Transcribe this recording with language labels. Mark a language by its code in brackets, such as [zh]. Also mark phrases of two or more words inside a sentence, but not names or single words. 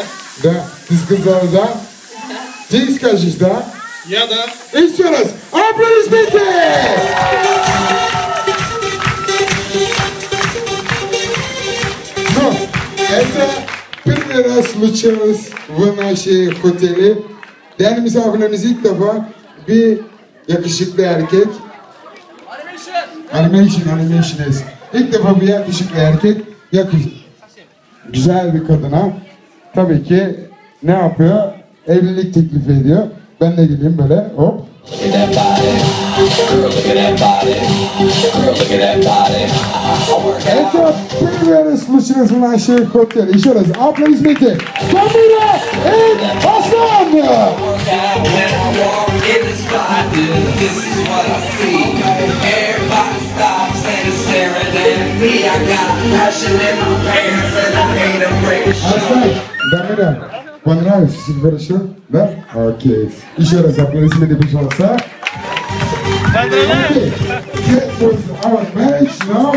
[ru] Да. Ты сказала, да? Ты скажешь, да? Я да. Еще раз. Аплодисменты! Ну, это первый раз случилось в нашей хотеле. [tr] Yani misafirlerimiz ilk defa bir yakışıklı erkek Animation. İlk defa bir yakışıklı erkek güzel bir kadına tabii ki ne yapıyor? Evlilik teklif ediyor. Ben de gideyim böyle hop. [ru] Это первый случай в нашей хотеле. Еще раз, аплодисменты. Камила и Аслан! Аслан, Дамира, понравилось? Все хорошо? Да? Окей. Еще раз аплодисменты, пожалуйста. [en] Okay. That was our match now.